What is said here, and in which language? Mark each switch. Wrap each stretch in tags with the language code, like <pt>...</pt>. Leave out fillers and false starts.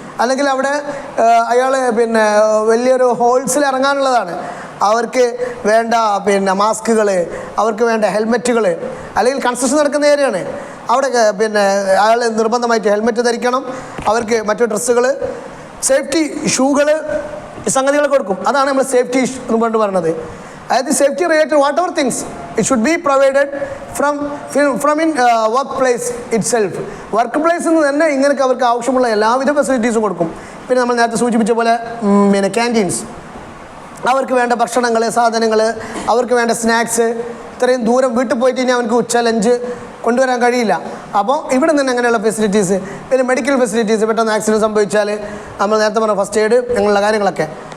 <ml>അല്ലെങ്കിൽ അവിടെ അയാൾ വലിയൊരു ഹോൾസിൽ ഇറങ്ങാനുള്ളതാണ്, അവർക്ക് വേണ്ട മാസ്കുകൾ, അവർക്ക് വേണ്ട ഹെൽമെറ്റുകൾ, അല്ലെങ്കിൽ കൺസ്ട്രക്ഷൻ നടക്കുന്ന ഏരിയയാണ്, അവിടെ അയാൾ നിർബന്ധമായിട്ട് ഹെൽമെറ്റ് ധരിക്കണം, അവർക്ക് മറ്റു ഡ്രസ്സുകൾ, സേഫ്റ്റി ഷൂകൾ, സംഗതികൾ കൊടുക്കും. അതാണ് നമ്മൾ സേഫ്റ്റി എന്ന് പറയുന്നത്. അതായത്</ml> <en>Safety related whatever things It should be provided from in workplace itself.</en> <ml>Workplace എന്ന് തന്നെ ഇങ്ങനെയൊക്കെ അവർക്ക് ആവശ്യമുള്ള എല്ലാവിധ ഫെസിലിറ്റീസും കൊടുക്കും. പിന്നെ നമ്മൾ നേരത്തെ സൂചിപ്പിച്ച പോലെ പിന്നെ ക്യാൻറ്റീൻസ്, അവർക്ക് വേണ്ട ഭക്ഷണങ്ങൾ, സാധനങ്ങൾ, അവർക്ക് വേണ്ട സ്നാക്സ്, ഇത്രയും ദൂരം വീട്ടിൽ പോയിട്ട് ഇനി അവർക്ക് ഉച്ച ലഞ്ച് കൊണ്ടുവരാൻ കഴിയില്ല. അപ്പോൾ ഇവിടെ നിന്ന് അങ്ങനെയുള്ള ഫെസിലിറ്റീസ്, പിന്നെ മെഡിക്കൽ ഫെസിലിറ്റീസ്, പെട്ടെന്ന് ആക്സിഡൻറ്റ് സംഭവിച്ചാൽ നമ്മൾ നേരത്തെ പറഞ്ഞ ഫസ്റ്റ് എയ്ഡ് അങ്ങനെയുള്ള കാര്യങ്ങളൊക്കെ.</ml>